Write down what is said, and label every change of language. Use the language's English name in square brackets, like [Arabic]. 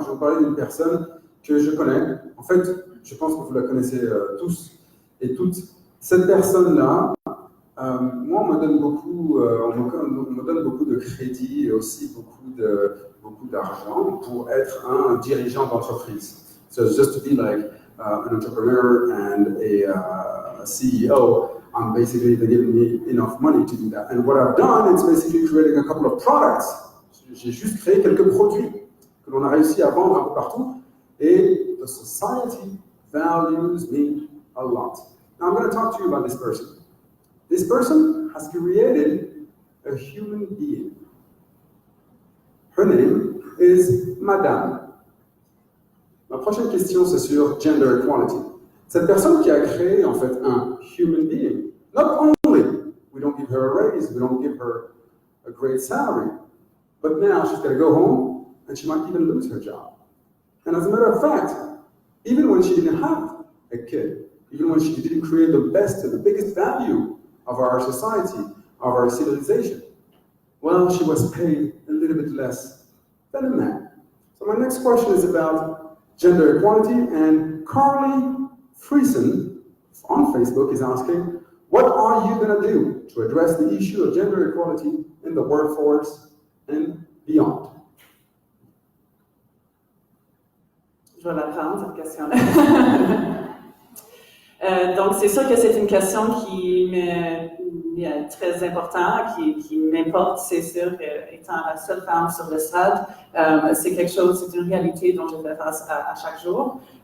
[French] Je vais vous parler d'une personne que je connais. En fait, je pense que vous la connaissez tous et toutes. Cette personne-là, moi on me donne beaucoup, on me donne beaucoup de crédit et aussi beaucoup d'argent pour être un dirigeant d'entreprise. [English] So just to be like an entrepreneur and a CEO, basically they're giving me enough money to do that. And what I've done is basically creating a couple of products. [French] J'ai juste créé quelques produits que l'on a réussi à vendre un peu partout. [English] Et the society values me a lot. Now I'm going to talk to you about this person. This person has created a human being. Her name is Madame. [French] Ma prochaine question, c'est sur gender equality. Cette personne qui a créé, en fait, un [English] human being, not only we don't give her a raise, we don't give her a great salary, but now she's got to go home and she might even lose her job. And as a matter of fact, even when she didn't have a kid, even when she didn't create the best and the biggest value of our society, of our civilization, well, she was paid a little bit less than a man. So my next question is about gender equality, and Carly Friesen on Facebook is asking, what are you going to do to address the issue of gender equality in the workforce and beyond? [French] Je vais la prendre, cette question-là. Donc, c'est sûr que c'est une question qui m'est très importante, qui m'importe, c'est sûr, étant la seule femme sur le stade. C'est quelque chose, c'est une réalité dont je fais face à chaque jour.